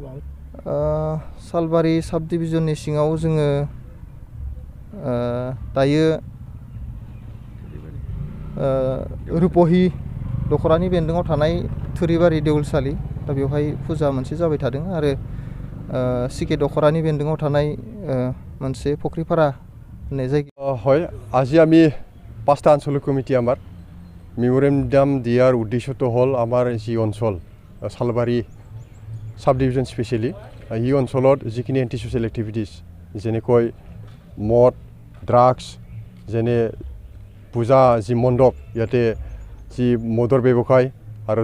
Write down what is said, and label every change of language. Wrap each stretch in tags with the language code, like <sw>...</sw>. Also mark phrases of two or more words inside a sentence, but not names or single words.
<brx>सालबारि साब डिभिजननि सिङाव जोङो दायो रुपहि दख'रानि बेन्दोङाव थानाय थुरिबारि देउलसालि दा बेवहाय फुजा मोनसे जाबाय थादों आरो सिके दख'रानि बेन्दोङाव थानाय मोनसे फुख्रिपारा होननाय जायगा</brx> <as>হয়। আজি আমি 5টা আঞ্চলিক কমিটি আমাৰ মেম'ৰেন্ডাম দিয়াৰ উদ্দেশ্যটো হ'ল আমাৰ যি অঞ্চল সালবাৰী সাব ডিভিজন স্পেচিয়েলি এই অঞ্চলত যিখিনি</as> <en>anti social activities</en> <as>যেনেকৈ মদ, ড্ৰাগছ, যেনে পূজা যি মণ্ডপ ইয়াতে যি মদৰ ব্যৱসায় আৰু</as>